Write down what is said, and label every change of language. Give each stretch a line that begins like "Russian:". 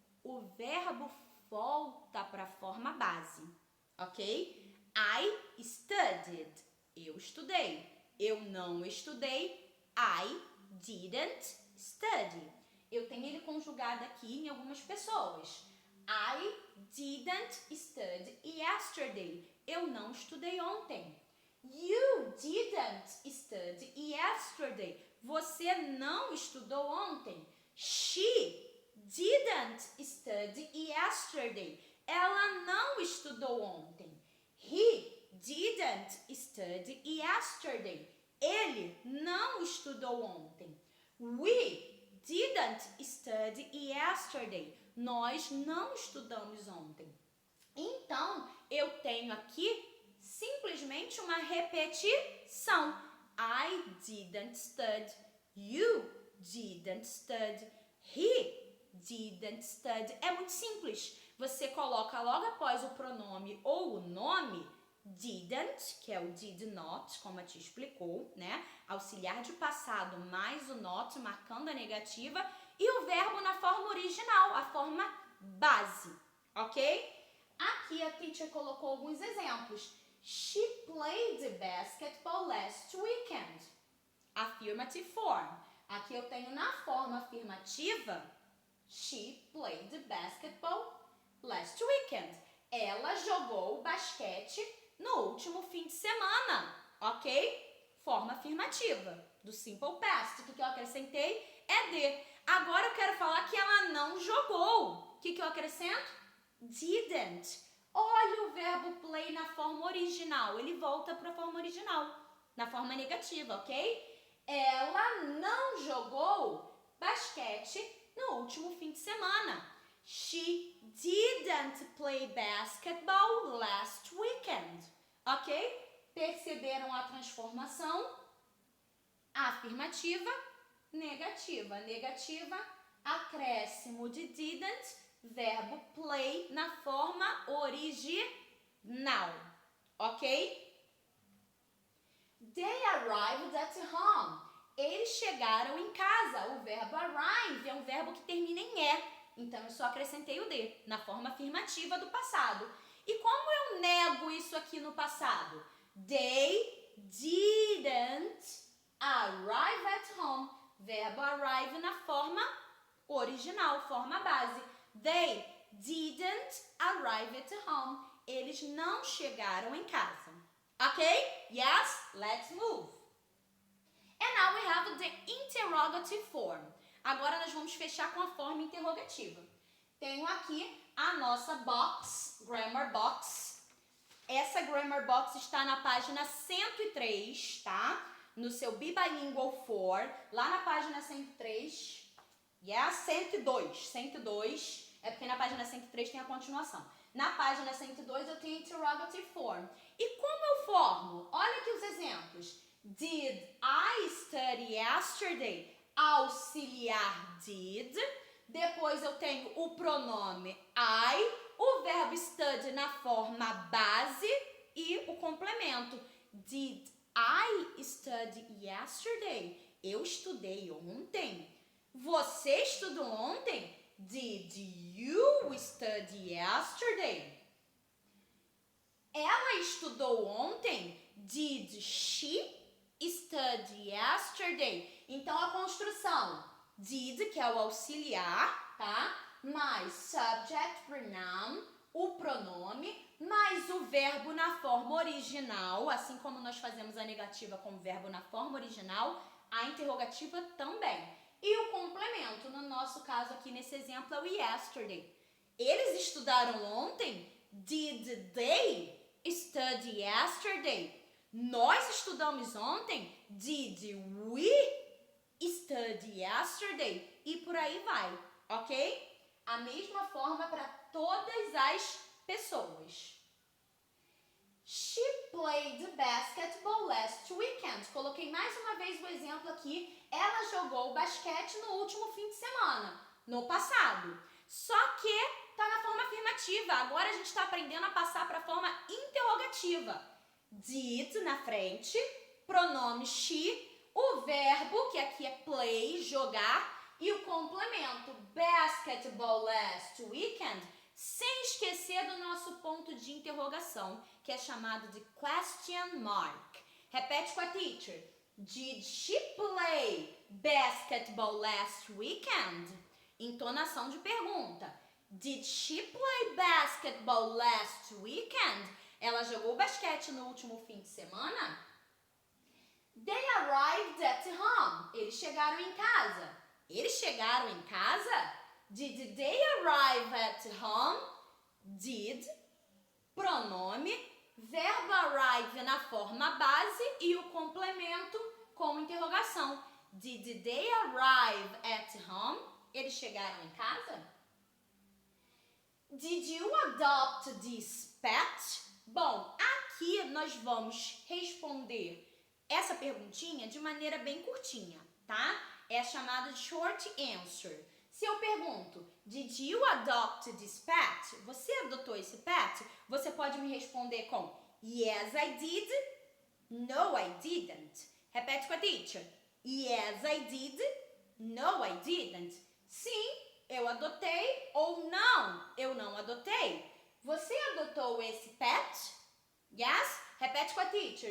Portuguese: O verbo volta para a forma base, ok?
English: I studied.
Portuguese: Eu estudei. Eu não estudei.
English: I didn't study.
Portuguese: Eu tenho ele conjugado aqui em algumas pessoas.
English: I didn't study yesterday.
Portuguese: Eu não estudei ontem.
English: You didn't study yesterday.
Portuguese: Você não estudou ontem.
English: She didn't study yesterday.
Portuguese: Ela não estudou ontem.
English: He didn't study yesterday.
Portuguese: Ele não estudou ontem.
English: We didn't study yesterday.
Portuguese: Nós não estudamos ontem. Então, eu tenho aqui simplesmente uma repetição.
English: I didn't study. You didn't study. He didn't study.
Portuguese: É muito simples. Você coloca logo após o pronome ou o nome didn't, que é o did not, como a tia explicou, né? Auxiliar de passado mais o not, marcando a negativa, e o verbo na forma original, a forma base, ok? Aqui a teacher colocou alguns exemplos.
English: She played basketball last weekend. Affirmative form.
Portuguese: Aqui eu tenho na forma afirmativa,
English: she played basketball last weekend.
Portuguese: Ela jogou basquete no último fim de semana, ok? Forma afirmativa do simple past. O que eu acrescentei é de. Agora eu quero falar que ela não jogou. O que eu acrescento? Didn't. Olha o verbo play na forma original. Ele volta para a forma original, na forma negativa, ok? Ela não jogou basquete no último fim de semana.
English: She didn't play basketball last weekend.
Portuguese: Ok? Perceberam a transformação? Afirmativa, negativa. Negativa, acréscimo de didn't, verbo play na forma original. Ok?
English: They arrived at home.
Portuguese: Eles chegaram em casa. O verbo arrive é um verbo que termina em E. Então, eu só acrescentei o D na forma afirmativa do passado. E como eu nego isso aqui no passado?
English: They didn't arrive at home.
Portuguese: Verbo arrive na forma original, forma base.
English: They didn't arrive at home.
Portuguese: Eles não chegaram em casa.
English: Ok? Yes? Let's move. And now we have the interrogative form.
Portuguese: Agora nós vamos fechar com a forma interrogativa. Tenho aqui a nossa box, grammar box. Essa grammar box está na página 103, tá? No seu Be Bilingual 4, lá na página 103. Yes, 102. 102 é porque na página 103 tem a continuação. Na página 102 eu tenho interrogative form. E como eu formo? Olha aqui os exemplos.
English: Did I study yesterday?
Portuguese: Auxiliar did. Depois eu tenho o pronome I, o verbo study na forma base e o complemento.
English: Did I study yesterday?
Portuguese: Eu estudei ontem. Você estudou ontem?
English: Did you study yesterday?
Portuguese: Ela estudou ontem?
English: Did she study yesterday?
Portuguese: Então a construção did, que é o auxiliar, tá? Mais subject, pronoun, o pronome, mais o verbo na forma original, assim como nós fazemos a negativa com o verbo na forma original, a interrogativa também. E o complemento, no nosso caso aqui nesse exemplo, é o yesterday. Eles estudaram ontem?
English: Did they study yesterday?
Portuguese: Nós estudamos ontem?
English: Did we study yesterday?
Portuguese: E por aí vai, ok? A mesma forma para todas as pessoas.
English: She played basketball last weekend.
Portuguese: Coloquei mais uma vez o exemplo aqui. Ela jogou basquete no último fim de semana, no passado. Só que está na forma afirmativa. Agora a gente está aprendendo a passar para a forma interrogativa. Did na frente, pronome she, o verbo, que aqui é play, jogar, e o complemento
English: basketball last weekend,
Portuguese: sem esquecer do nosso ponto de interrogação, que é chamado de question mark. Repete com a teacher.
English: Did she play basketball last weekend?
Portuguese: Entonação de pergunta.
English: Did she play basketball last weekend?
Portuguese: Ela jogou basquete no último fim de semana?
English: They arrived at home.
Portuguese: Eles chegaram em casa. Eles chegaram em casa?
English: Did they arrive at home?
Portuguese: Did, pronome, verbo arrive na forma base e o complemento com interrogação.
English: Did they arrive at home?
Portuguese: Eles chegaram em casa?
English: Did you adopt this pet?
Portuguese: Bom, aqui nós vamos responder essa perguntinha de maneira bem curtinha, tá? É chamada de short answer. Se eu pergunto,
English: did you adopt this pet?
Portuguese: Você adotou esse pet? Você pode me responder com
English: yes, I did. No, I didn't.
Portuguese: Repete com a teacher.
English: Yes, I did. No, I didn't.
Portuguese: Sim, eu adotei, ou não, eu não adotei. Você adotou esse pet? Yes? Repete com a teacher.